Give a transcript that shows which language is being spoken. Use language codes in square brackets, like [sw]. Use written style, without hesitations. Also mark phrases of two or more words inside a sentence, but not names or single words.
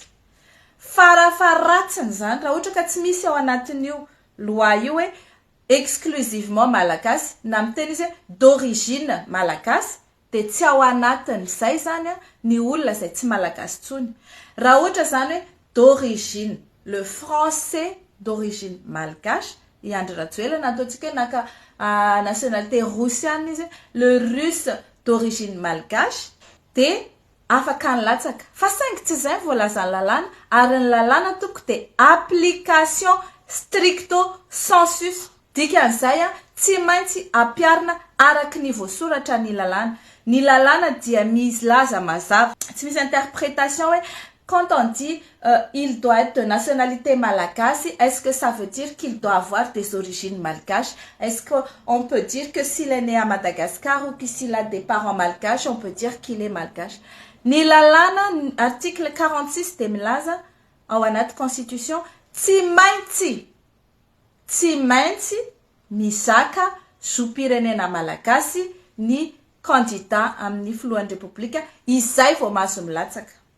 [mg] Farafaratsiny zany raha ohatra ka tsy misy ao anatin'io loi io hoe exclusivement malagasy na miteny izy d'origine malagasy dia tsy ao anatin'izay zany ny olona zay tsy malagasy tsony. Raha ohatra zany hoe d'origine, [fr] le français d'origine malgache, [mg] i Andry Rajoelina ataontsika naka [fr] nationalité russienne [mg] izy, [fr] le russe d'origine malgache [mg] dia afaka nilatsaka. Fa saingy tsy izay voalaza ny lalàna ary ny lalàna toko dia [fr] application stricto sensus. [mg] Dikan'izay tsy maintsy ampiarina araky ny voasoratra ny lalàna. Ny lalàna dia milaza mazava, tsy misy interprétation hoe [fr] quand on dit il doit être de nationalité malagasy, est-ce que ça veut dire qu'il doit avoir des origines malgaches? Est-ce qu'on peut dire que s'il est né à Madagascar ou que s'il a des parents malgaches, on peut dire qu'il est malgache? [mg] Ny lalàna, article 46 de milaza ao anaty constitution, tsy maintsy mizaka zopirenena malagasy ny candidat amin'ny filohan'ny repoblika, izay vao mahazo milatsaka.